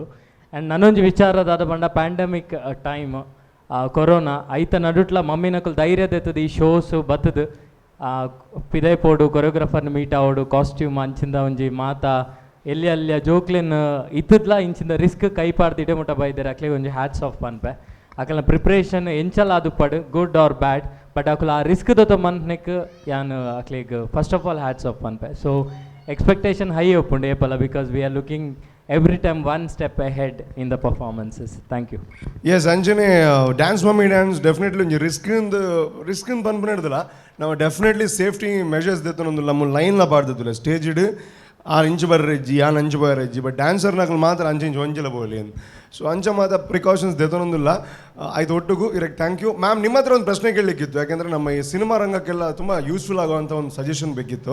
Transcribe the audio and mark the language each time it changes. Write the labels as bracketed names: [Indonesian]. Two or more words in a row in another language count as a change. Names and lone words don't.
[Tulu] ಆ್ಯಂಡ್ ನನ್ನೊಂಜಿ ವಿಚಾರದಾದ ಪಂಡ [English] pandemic time [Tulu] ಕೊರೋನಾ ಐತ ನಡುಟ್ಲ ಮಮ್ಮಿನಕುಲು ಧೈರ್ಯ ದೆತ್ತದು ಈ ಶೋಸು ಬತ್ತದು ಪಿದೈ ಪೋಡು ಕೊರಿಯೋಗ್ರಾಫರ್ನ ಮೀಟ್ ಆವೋಡು ಕಾಸ್ಟ್ಯೂಮ್ ಅಂಚಿಂದ ಒಂಜಿ ಮಾತಾ ಎಲ್ಲಿ ಅಲ್ಲಿಯ ಜೋಕ್ಲೆನ್ ಇತ್ತದ್ಲ ಇಂಚಿಂದ ರಿಸ್ಕ್ ಕೈ ಪಾಡ್ದು ಇಡೆ ಮುಟ್ಟ ಬೈದರೆ ಅಕ್ಲಿಗೆ ಒಂಜಿ [English] hats off [Tulu] ಪನ್ಪೆ. ಅಕಲ್ನ ಪ್ರಿಪ್ರೇಷನ್ ಎಂಚಲ್ಲ ಅದು ಪಡು [English] good or bad, [Tulu] ಬಟ್ ಅಕುಲು ಆ ರಿಸ್ಕ್ ದೊತ್ತ ಮನ್ನೆಕ್ ಯಾನ್ ಅಕ್ಲಿಗೆ [English] first of all hats off [Tulu] ಪನ್ಪೆ. [English] so expectation high [Tulu] ಒಪ್ಪುಂಡು ಏಪಲ, [English] because we are looking every time one step ahead in the performances. Thank you. Yes, Anjane, dance mummy dance definitely [Tulu] ಒಂಜಿ ರಿಸ್ಕ್ ಪನ್ಪನೆ ಹಿಡ್ದಲ್ಲ ನಾವು [English] definitely safety measures [Tulu] ದೆತ್ತೊಂದು ನಮ್ಮ ಲೈನ್ಲ ಪಾಡ್ದಿಲ್ಲ ಸ್ಟೇಜ್ ಇಡು 6 ಇಂಚ್ ಬರ್ರೆಜ್ಜಿ 5 ಬರ್ರೆಜ್ಜಿ, ಬಟ್ ಡ್ಯಾನ್ಸರ್ನಾಗ ಮಾತ್ರ 5 ಇಂಚ್ ಒಂಜಿಲ ಬೋಲಿ ಅಂತ. ಸೊ ಅಂಚ ಮಾತ್ರ ಪ್ರಿಕಾಷನ್ಸ್ ದೆತ್ತೊಂದಿಲ್ಲ. ಆಯ್ತು ಒಟ್ಟಿಗೂ ಇರಕ್ಕೆ [English] thank you. [Kannada] ಮ್ಯಾಮ್ ನಿಮ್ಮ ಹತ್ರ ಒಂದು ಪ್ರಶ್ನೆ ಕೇಳಲಿಕ್ಕಿತ್ತು, ಯಾಕೆಂದರೆ ನಮ್ಮ ಈ ಸಿನಿಮಾ ರಂಗಕ್ಕೆಲ್ಲ ತುಂಬ ಯೂಸ್ಫುಲ್ ಆಗುವಂಥ ಒಂದು ಸಜೆಷನ್ ಬೇಕಿತ್ತು.